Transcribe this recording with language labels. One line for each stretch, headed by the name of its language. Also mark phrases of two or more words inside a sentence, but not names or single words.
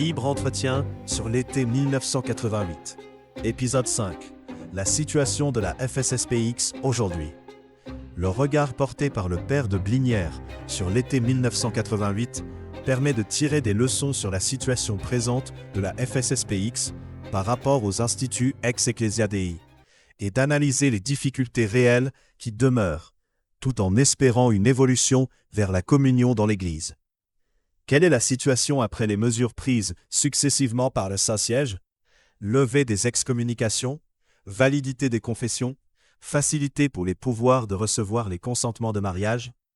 French: entretien sur l'été 1988. Épisode 5. La situation de la FSSPX aujourd'hui. Le regard porté par le père de Blinière sur l'été 1988 permet de tirer des leçons sur la situation présente de la FSSPX par rapport aux instituts ex-Ecclesia Dei et d'analyser les difficultés réelles qui demeurent, tout en espérant une évolution vers la communion dans l'Église. Quelle est la situation après les mesures prises successivement par le Saint-Siège? Levée des excommunications, validité des confessions, facilité pour les pouvoirs de recevoir les consentements de mariage?